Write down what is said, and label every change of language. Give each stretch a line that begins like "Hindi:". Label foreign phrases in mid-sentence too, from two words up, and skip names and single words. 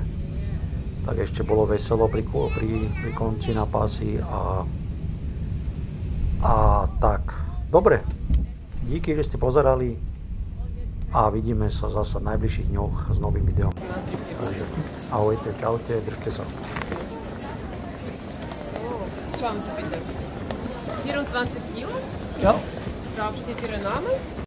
Slovak: Tak ešte bolo veselo pri konci na pásy a tak. Dobre, díky, že ste pozerali a vidíme sa zase v najbližších dňoch s novým videom. Ahojte, čaute, držte sa.
German: So, schauen Sie bitte. 24 Kilo. Ja. Drauf steht Ihr Name.